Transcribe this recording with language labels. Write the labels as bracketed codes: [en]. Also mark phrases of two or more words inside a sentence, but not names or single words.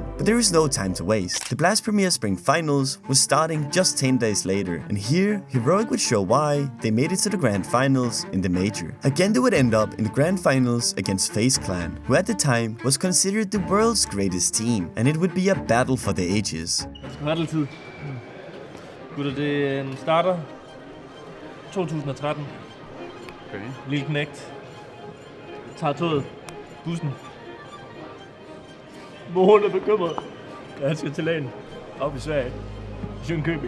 [en] But there is no time to waste. The Blast Premier Spring Finals was starting just 10 days later, and here Heroic would show why they made it to the Grand Finals in the Major. Again they would end up in the Grand Finals against FaZe Clan, who at the time was considered the world's greatest team, and it would be a battle for the ages. [da] Battle-tid. Gutter, det starter 2013. Okay. Lille knægt. Tager toget. Bussen. Moren er bekymret. Jeg skal til lægen. Op i Sverige. Jönköping.